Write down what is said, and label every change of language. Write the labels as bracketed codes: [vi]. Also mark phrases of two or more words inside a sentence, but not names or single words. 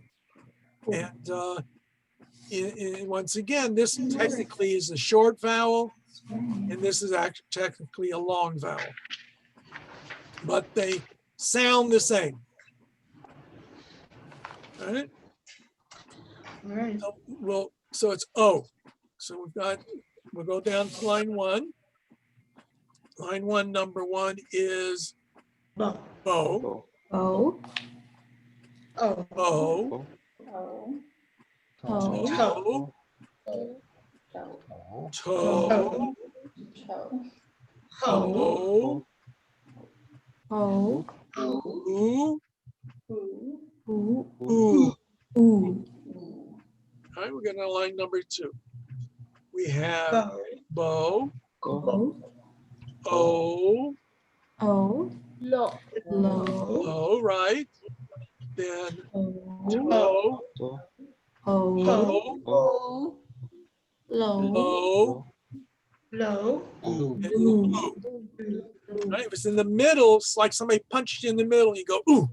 [en] And once again, this technically is a short vowel, and this is actually technically a long vowel, but they sound the same. All right. We'll So it's O. So we'll go down to line 1. Line 1, number 1 is Bo. bow, O. Oh. bow, Toe. toe, Toe. toe, Ho. toe, O. ooh, Ooh. ooh. Ooh. All right, we're going to line number 2. We have Bo. bow, O. O, O. Lo. Low. O, right? Then O. toe, O. toe, Bo. Low. low, Low. Blue. and Blue. blue. Right? If it's in the middle, it's like somebody punched you in the middle. You go, ooh.